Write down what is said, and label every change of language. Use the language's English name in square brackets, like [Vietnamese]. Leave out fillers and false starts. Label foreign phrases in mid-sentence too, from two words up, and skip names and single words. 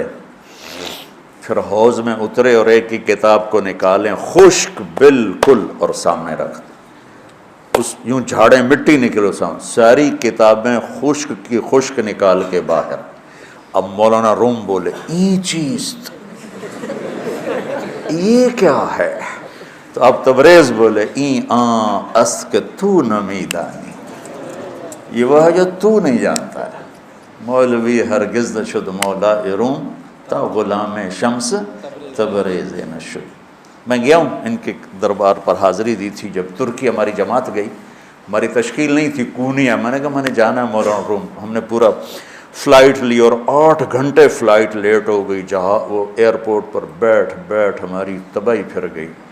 [Urdu] پھر حوض میں اترے اور ایک ہی کتاب کو نکالیں، خشک بالکل، اور سامنے رکھ اس یوں جھاڑیں مٹی نکلو سامنے. ساری کتابیں خشک کی خشک نکال کے باہر. اب مولانا روم بولے [Persian] این چیز، [Urdu] یہ کیا ہے؟ تو اب تبریز بولے [Persian] این آن است کہ تو نمی دانی، [Urdu] یہ وہ ہے جو تو نہیں جانتا ہے. [Persian] مولوی ہرگز نشد مولا روم تا غلام شمس تبریز نشد. [Urdu] میں گیا ہوں ان کے دربار پر، حاضری دی تھی جب ترکی ہماری جماعت گئی. ہماری تشکیل نہیں تھی، کونیا. میں نے کہا میں نے جانا ہے مولانا روم. ہم نے پورا فلائٹ لی اور 8 گھنٹے فلائٹ لیٹ ہو گئی. جہاں وہ ایئرپورٹ پر بیٹھ ہماری تباہی پھر گئی.